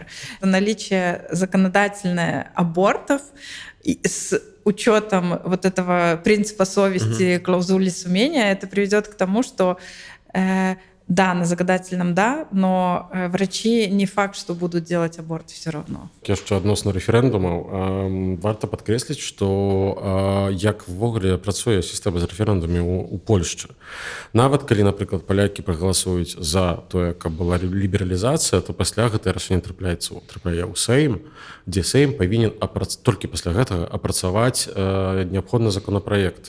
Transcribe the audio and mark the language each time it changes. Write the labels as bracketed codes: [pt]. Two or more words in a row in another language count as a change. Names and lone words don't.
[ru] Наличие законодательное абортов с учетом вот этого принципа совести, клаузули сумения, это приведет к тому, что да, на законодательном да, но врачи не факт, что будут делать аборт все равно. [be] Яшчэ адносна рэферэндумаў варта падкрэсліць, што як ввогуле працуе сістэма з рэферэндумамі ў Польшчы. Нават калі, напрыклад, палякі прагаласуюць за тое, каб была лібералізацыя, то пасля гэтае рашэнне трапляе ў Сейм, дзе Сейм павінен толькі пасля гэтага апрацаваць неабходны законапраект.